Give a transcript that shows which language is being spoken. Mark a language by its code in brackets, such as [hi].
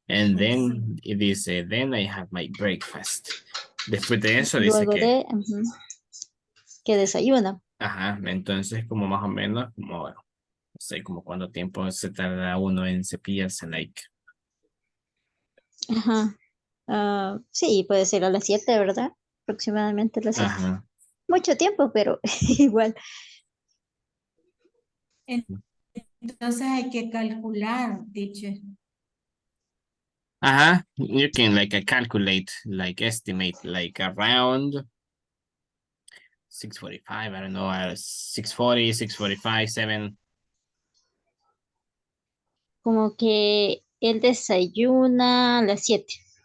[en] And then, [es] y dice, [en] then I have my breakfast. [es] Después de eso dice Luego que, de que desayuna. ajá, entonces como más o menos, como, no sé, como cuánto tiempo se tarda uno en cepillarse, like. Ajá. Sí, puede ser a las 7, ¿verdad? Aproximadamente a las 7. Ajá. Mucho tiempo, pero igual. Entonces hay que calcular, teacher. Ajá. [en] You can like calculate, like estimate, like around 6:45, I don't know, 6:40, 6:45, 7. [es] Como que él desayuna a las 7.